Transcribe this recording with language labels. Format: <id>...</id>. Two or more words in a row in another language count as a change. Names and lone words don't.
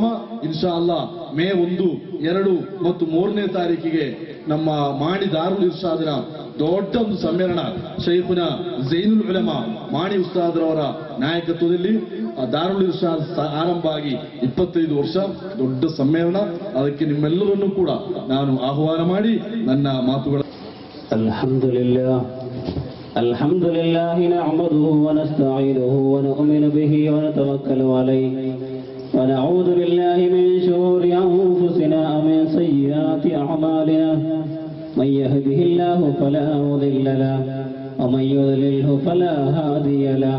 <ar>إن شاء الله</ar> <kn>ಮೇ 1, 2 ಮತ್ತು 3ನೇ ತಾರೀಕಿಗೆ ನಮ್ಮ ಮಾಣಿ ದಾರುಲ್ ಇರ್ಷಾದಿನ ದೊಡ್ಡ ಒಂದು ಸಮ್ಮೇಳನ, ಶೈಖುನ ಝೈನುಲ್ ಉಲಮಾ ಮಾಣಿ ಉಸ್ತಾದ್ರವರ ನಾಯಕತ್ವದಲ್ಲಿ ದಾರುಲ್ ಇರ್ಷಾದ್ ಆರಂಭ ಆಗಿ 25 ವರ್ಷ ದೊಡ್ಡ ಸಮ್ಮೇಳನ. ಅದಕ್ಕೆ ನಿಮ್ಮೆಲ್ಲರನ್ನೂ ಕೂಡ ನಾನು ಆಹ್ವಾನ ಮಾಡಿ ನನ್ನ ಮಾತುಗಳ</kn> <ar>الحمد لله نعمده ونستعينه ونؤمن به ونتوكل عليه ونعوذ بالله من شرور أنفسنا ومن سيئات أعمالنا. من يهده الله فلا مضل له ومن يضلله فلا هادي له.</ar>